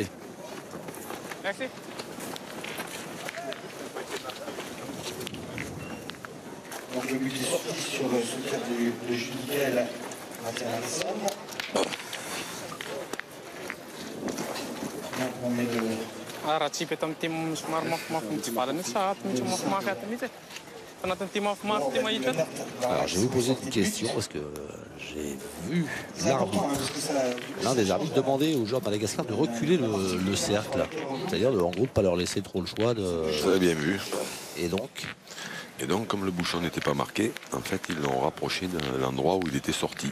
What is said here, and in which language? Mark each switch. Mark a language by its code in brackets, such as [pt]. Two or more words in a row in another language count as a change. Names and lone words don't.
[fr] Merci. Donc le but est sorti sur ce tir de Judicaël Ratiana-Risson. Donc on met le... [mg] Raha tsy peto amin'ny team somary mafimafy mitsivalana io sa ato mihitsy mafimafy ato mihitsy. [fr] Alors je vais vous poser une question parce que j'ai vu l'arbitre, l'un des arbitres demander aux joueurs de Madagascar de reculer le cercle. C'est-à-dire en gros de ne pas leur laisser trop le choix de... Vous avez bien vu. Et donc, comme le bouchon n'était pas marqué, en fait, ils l'ont rapproché de l'endroit où il était sorti.